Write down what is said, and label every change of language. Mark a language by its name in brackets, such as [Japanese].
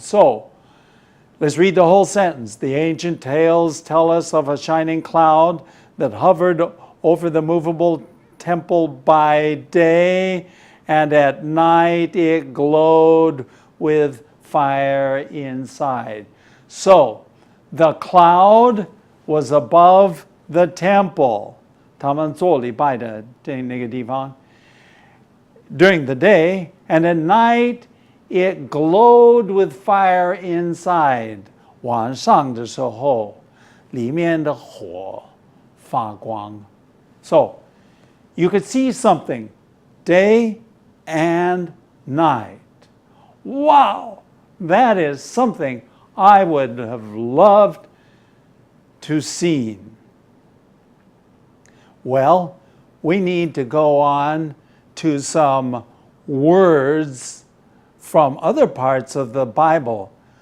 [English] So, let's read the whole sentence. The ancient tales tell us of a shining cloud that hovered over the movable temple by day, and at night it glowed with fire inside. So, the cloud was above the temple. [Chinese] 他们做礼拜的那个地方. [English] During the day, and at night it glowed with fire inside. [Chinese] 晚上的时候，里面的火发光. [English] So, you could see something day and night. Wow! That is something I would have loved to see. Well, we need to go on to some words from other parts of the Bible.